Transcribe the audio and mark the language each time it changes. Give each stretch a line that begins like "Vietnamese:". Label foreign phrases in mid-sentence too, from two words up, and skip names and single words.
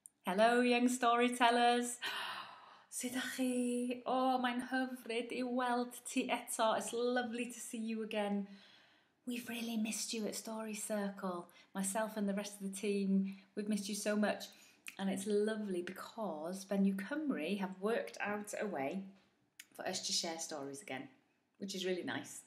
English: Hello young storytellers.
Welsh: Sut ydych chi? Mae'n hyfryd I weld ti eto.
English: It's lovely to see you again. We've really missed you at Story Circle. Myself and the rest of the team, we've missed you so much. And it's lovely because Bennu Cymru have worked out a way for us to share stories again, which is really nice.